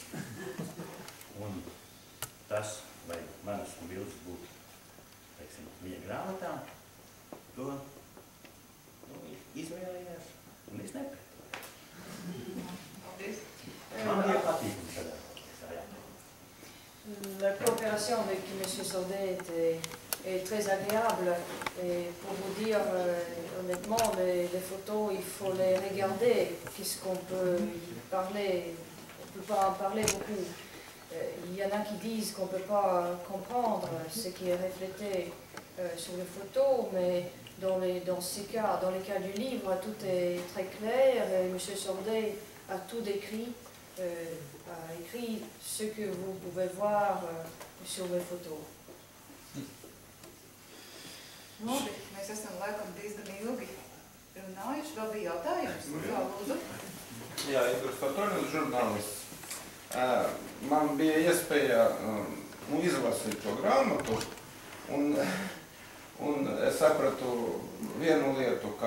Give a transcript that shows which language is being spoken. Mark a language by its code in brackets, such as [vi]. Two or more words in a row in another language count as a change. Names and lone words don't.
[lv] Un tas, vai manas bildes būtu, teiksim, viņa grāmatā, to izvēlējās, un es nepretoju. Paldies. Man bija patīkumi sadarboties ar Jānu. [fr] La coopération avec M. Sordet est très agréable. Et pour vous dire honnêtement, les photos, il faut les regarder. Qu'est-ce qu'on peut y parler? On ne peut pas en parler beaucoup. Il y en a qui disent qu'on ne peut pas comprendre ce qui est reflété sur les photos, mais dans ces cas, dans les cas du livre, tout est très clair. Et M. Sordet a tout décrit, a écrit ce que vous pouvez voir sur les photos. [lv] Labi, mēs esam laikam diezgan ilgi runājuši. Vēl bija jautājums? Jā, lūdzu. Jā, Igors Fatonis, žurnālists. Man bija iespēja izlasīt to grāmatu, un es sapratu vienu lietu, kā